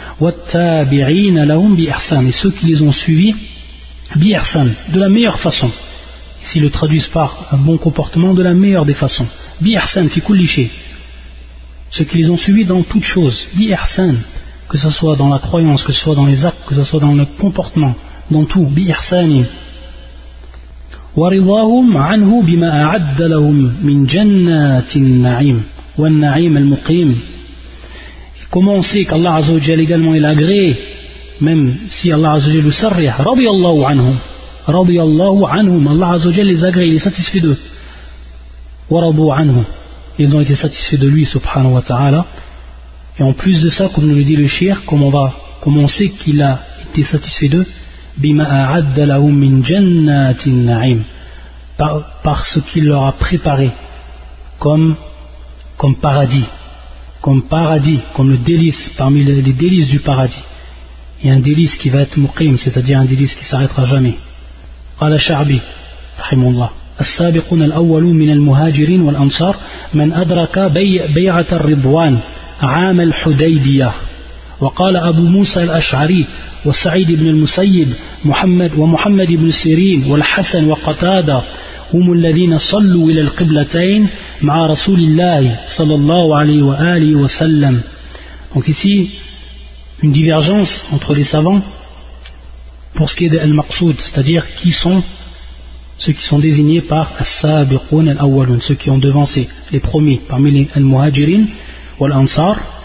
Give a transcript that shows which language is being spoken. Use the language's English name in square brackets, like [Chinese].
[Arabic] Wattabi'ina lahum bi ihsan. [French] Et ceux qui les ont suivis, bi ihsan, de la meilleure façon. s'ils le traduisent par un bon comportement de la meilleure des façons. [Arabic] Bi ihsan fi kulli shay. [French] Ce qu'ils ont suivi dans toute chose. [Arabic] Bi ihsan. [French] Que ce soit dans la croyance, que ce soit dans les actes, que ce soit dans le comportement, dans tout. [Arabic] Bi ihsan. ورضاهم عنه بما أعد لهم من جنات النعيم والنعيم المقيم. [French] Comment on sait qu'Allah Azza wa Jal également il agrée, même si Allah Azza wa Jal le sarrih, [Arabic] radiyallahu anhum, radiyallahu anhum, [French] Allah Azza wa Jal les agrée, il est satisfait d'eux. [Arabic] Waradu anhum, [French] ils ont été satisfaits de lui, [Arabic] subhanahu wa ta'ala. [French] Et en plus de ça, comme nous le dit le shir, comment on sait qu'il a été satisfait d'eux? [Arabic] Bima a'add lahum min jannatin na'im, [French] par ce qu'il leur a préparé comme paradis, comme le délice parmi les délices du paradis. Il y a un délice qui va être muqim, c'est-à-dire un délice qui s'arrêtera jamais. [Arabic] Qala Sha'bi rahimahullah, as-sabiqun al-awwalu min al-muhajirin wal ansar man adraka bay'at ar-ridwan 'am al-hudaybiyah wa qala Abu Musa al-Ash'ari وسعيد بن المسيب محمد ومحمد بن سيرين والحسن وقتادة هم الذين صلوا إلى القبلتين مع رسول الله صلى الله عليه وآله وسلم. [French] Donc ici une divergence entre les savants pour ce qui est de al-maqsoud, c'est-à-dire qui sont ceux qui sont désignés par [Arabic] as-sabiqun al-awwalun, [French] ceux qui ont devancé les premiers parmi les al-muhajirin ou al-ansar.